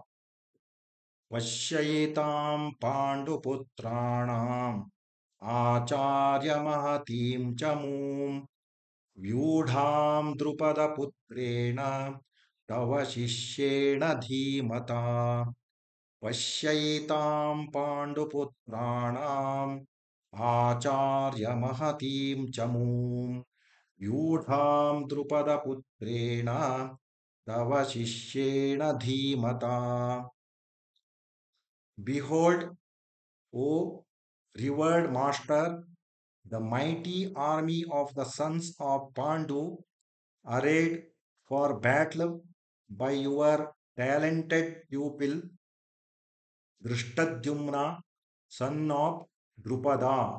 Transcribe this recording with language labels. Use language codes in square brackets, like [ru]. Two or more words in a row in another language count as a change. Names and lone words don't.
[sa] ಪಶ್ಯೈತಾಂ ಪಾಂಡುಪುತ್ರಾಣಾಂ ಆಚಾರ್ಯ ಮಹತೀಂ ಚಮೂಂ ವ್ಯೂಢಾಂ ದ್ರುಪದ ಪುತ್ರೇಣ ತವ ಶಿಷ್ಯೇಣ ಧೀಮತಾ. ಪಶ್ಯೈತಾಂ ಪಾಂಡುಪುತ್ರಾಣಾಂ ಆಚಾರ್ಯ ಮಹತೀಂ ಚಮೂಂ ವ್ಯೂಢಾಂ ದ್ರುಪದ ಪುತ್ರೇಣ ತವ ಶಿಷ್ಯೇಣ ಧೀಮತಾ. [en] Behold, O revered master, the mighty army of the sons of Pandu, arrayed for battle by your talented pupil Drishtadyumna, son of Drupada.